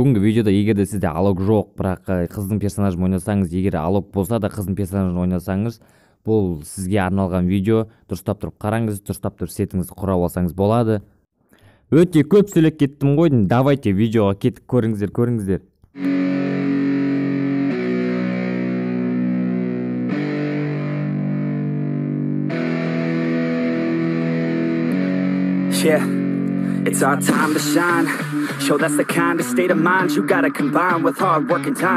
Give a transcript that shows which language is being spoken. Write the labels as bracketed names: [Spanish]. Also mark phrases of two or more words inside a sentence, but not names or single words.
[Kazakh] Бүгінгі видеода егер де сізде алог жоқ, бірақ қыздың персонажын ойнасаңыз, егер алог болса да қыздың персонажын ойнасаңыз, бұл сізге арналған видео. Дұрыстап тұрып қараңыз, дұрыстап тұрып сетіңізді құрап алсаңыз болады. Өте көп сөйлеп кеттім ғой. Давайте видеоға кетіп көріңіздер. [English] Yeah. It's our time to shine. Show that's the kind of state of mind you gotta combine with hard work and time.